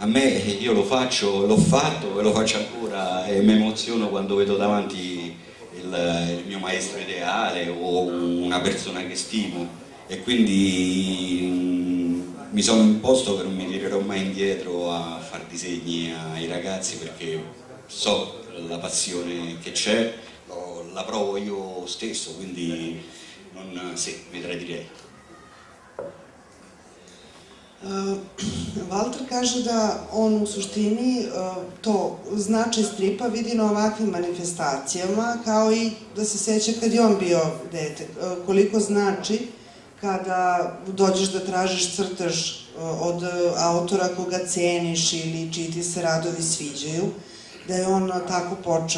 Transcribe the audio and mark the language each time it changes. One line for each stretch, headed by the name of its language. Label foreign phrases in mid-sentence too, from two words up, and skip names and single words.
Italian: me, io lo faccio, l'ho fatto e lo faccio ancora, e mi emoziono quando vedo davanti il mio maestro ideale o una persona che stimo, e quindi mi sono imposto che non mi tirerò mai indietro a fare disegni ai ragazzi, perché so la passione che c'è, la provo io stesso, quindi sì, vedrei direi.
Serbian: Walter kaže da on u suštini to značaj stripa vidi na ovakvim manifestacijama, kao i da se seća kad je on bio dete, koliko znači kada dođeš da tražiš crtež od autora koga ceniš ili čiji ti se radovi sviđaju, da je on tako počeo.